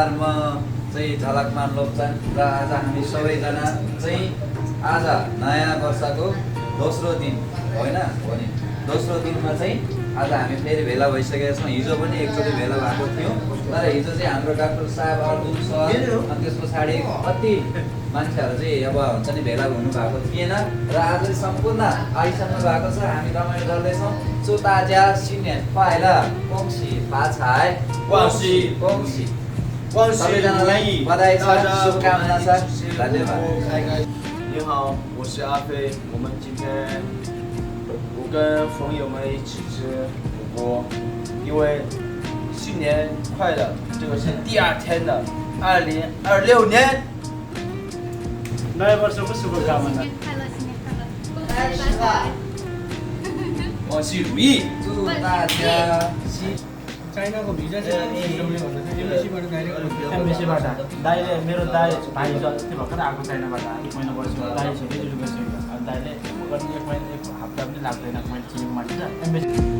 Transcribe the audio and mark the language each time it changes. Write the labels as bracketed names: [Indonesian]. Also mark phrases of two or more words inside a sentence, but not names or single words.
[Nepali] म चाहिँ झलकमान लोप्चान र आज हामी सबैजना चाहिँ आज नयाँ वर्षको दोस्रो दिन होइन हो नि, दोस्रो दिनमा चाहिँ आज हामी फेरि भेला भइसकेका छौँ। हिजो पनि एकचोटि भेला भएको थियो, तर हिजो चाहिँ हाम्रो डाक्टर साहब अर्जुन सर अनि त्यस पछाडि कति मान्छेहरू चाहिँ अब हुन्छ नि भेला हुनु भएको थिएन र आज चाहिँ सम्पूर्ण आइसक्नु भएको छ। हामी रमाइलो गर्दैछौँ। [Chinese] 祝大家新年快乐，恭喜发财，恭喜恭喜！恭喜 [Nepali] सबैजनालाई बधाई छ, शुभकामना छ, धन्यवाद। [Chinese] 你好，我是阿飞。我们今天我跟朋友们一起吃火锅，因为新年快乐，这个是第二天的2026年。 [Nepali] नयाँ वर्षको शुभकामना। [Chinese] 恭喜如意。祝大家 [Nepali] चाइनाको भिजा चाहिँ एमबेसीबाट डाइरेक्ट एमबेसीबाट दाइले मेरो दाइ भाइ अस्ति भर्खर आएको चाइनाबाट 1 महिना बस्यो। दाइ छुट्टी गइसक्यो। अनि दाइले गर्नु 1 महिना 1 हप्ता पनि लाग्दैन। मैले चिनेको मान्छे छ एमबेसी।